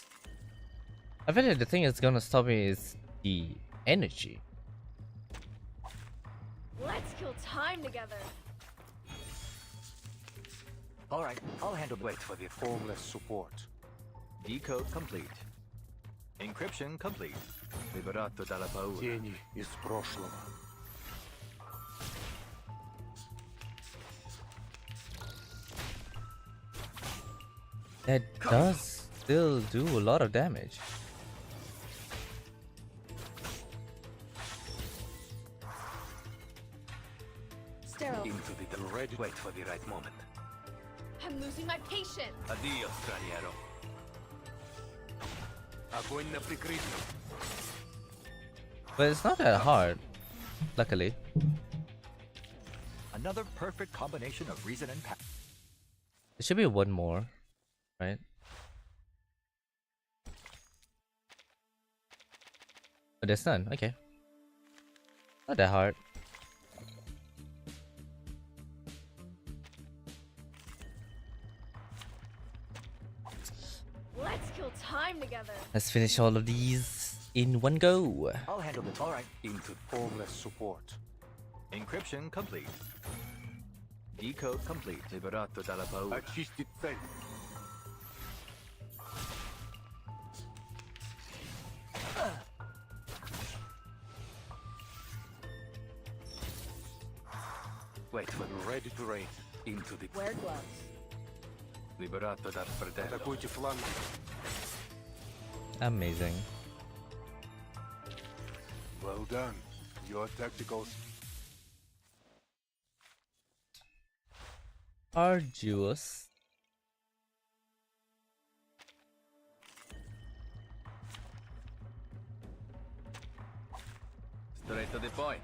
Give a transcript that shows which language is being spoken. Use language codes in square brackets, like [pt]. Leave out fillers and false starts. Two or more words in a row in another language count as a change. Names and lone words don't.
[en] I feel like the thing that's gonna stop me is the energy. Let's kill time together. Alright, I'll handle. Wait for the formless support. Decode complete. Encryption complete. [it] Liberato dalla paura. [ru] Тени из прошлого. [en] That does still do a lot of damage. Sterile. Into the ready. Wait for the right moment. I'm losing my patience. [it] Addio, straniero. [ru] Огонь на прикрытие. [en] But it's not that hard, luckily. Another perfect combination of reason and power. There should be one more, right? Oh, there's none. Okay. Not that hard. Let's kill time together. Let's finish all of these in one go. I'll handle this. All right. Into formless support. Encryption complete. Decode complete. [it] Liberato dalla paura. [ru] Очистить цель. [en] Wait for Ready to raid. Into the... Wear gloves. [it] Liberato dal fratello. [ru] Атакуйте фланг. [en] Amazing. Well done. Your tacticals. Arduous. Straight to the point.